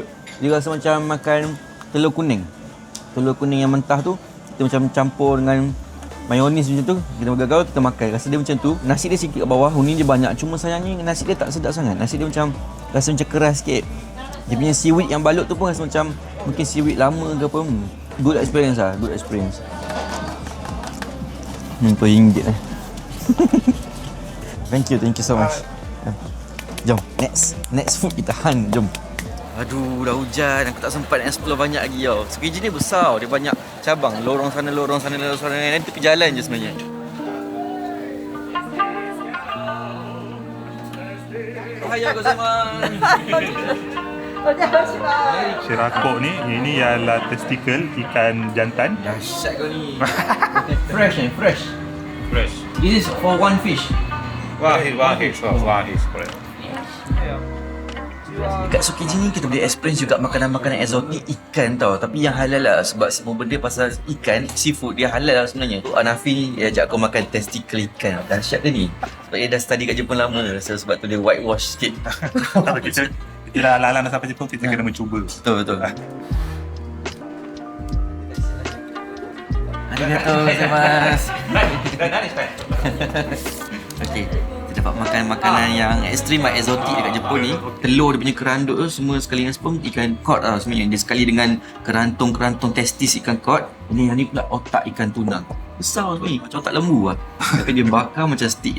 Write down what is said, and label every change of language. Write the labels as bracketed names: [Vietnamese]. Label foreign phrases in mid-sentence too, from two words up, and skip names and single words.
[Malay] Dia rasa macam makan telur kuning. Telur kuning yang mentah tu kita macam campur dengan mayonis macam tu. Kita gagal kita makan. Rasa dia macam tu. Nasi dia sikit kat bawah. Uni dia banyak. Cuma sayangnya nasi dia tak sedap sangat. Nasi dia macam rasa macam keras sikit. Dia punya seaweed yang balut tu pun rasa macam mungkin seaweed lama ke apa. [English] Good experience lah. Good experience. [Malay] RM10 lah. [English] Thank you so much. [Malay] Jom, [English] next food [Malay] kita Han, jom. Aduh, dah hujan, aku tak sempat nak explore banyak lagi tau. So kerja ni besar, dia banyak cabang. Lorong sana, nanti ke jalan je sebenarnya. [Japanese] Ohayou gozaimasu. [Malay] Shirakok ni, ini ialah testikel ikan jantan. Dahsyat kau ni. [English] Fresh. This is for one fish. One fish, correct. [Malay] Dekat Tsukiji ni kita boleh experience juga makanan-makanan eksotik ikan tau. Tapi yang halal lah, sebab semua benda pasal ikan, seafood dia halal lah sebenarnya. Tu Hanafi dia ajak aku makan testikel ikan. Dahsyat dia ni. Sebab dia dah study kat Jepun lama, sebab tu dia whitewash sikit. Kalau kita dah lalang dah sampai Jepun, kita kena mencuba. Betul. [Japanese] Arigatou gozaimasu. [Malay] Okey, kita dapat makan makanan yang ekstrim, eksotik dekat Jepun ni. Telur dia punya keranduk tu semua sekali dengan sperm ikan cod lah sebenarnya. Dia sekali dengan kerantung testis ikan cod. Ini yang ni pula otak ikan tuna. Besar sebenarnya, macam otak lembu lah. Tapi dia bakar macam stick.